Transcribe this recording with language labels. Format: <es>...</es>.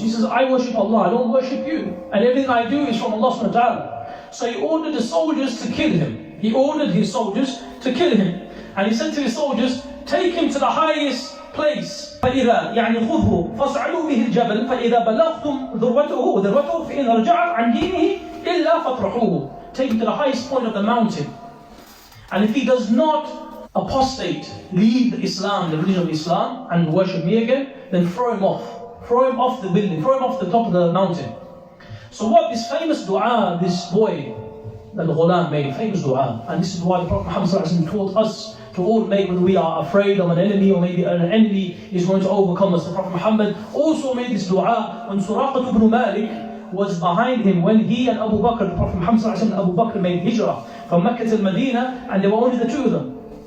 <en>He says, I worship Allah, I don't worship you. And everything I do is from Allah subhanahu wa ta'ala. So he ordered the soldiers to kill him. He ordered his soldiers to kill him. And he said to his soldiers, take him to the highest place.</en> <ar>فإذا يعني خذه فاصعدوا به الجبل فإذا بلغتم ذروته فإن رجعت عن دينه إلا فاطرحوه.</ar> <en>Take him to the highest point of the mountain. And if he does not apostate, leave Islam, the religion of Islam, and worship me again, then throw him off. Throw him off the building, throw him off the top of the mountain. So what this famous dua, this boy, Al-Ghulam made, famous dua, and this is why the Prophet Muhammad taught us to all make when we are afraid of an enemy or maybe an enemy is going to overcome us. The Prophet Muhammad also made this dua when Suraqah ibn Malik was behind him when he and Abu Bakr, the Prophet Muhammad and Abu Bakr made hijrah from Mecca to Medina, and there were only the two of them.</en>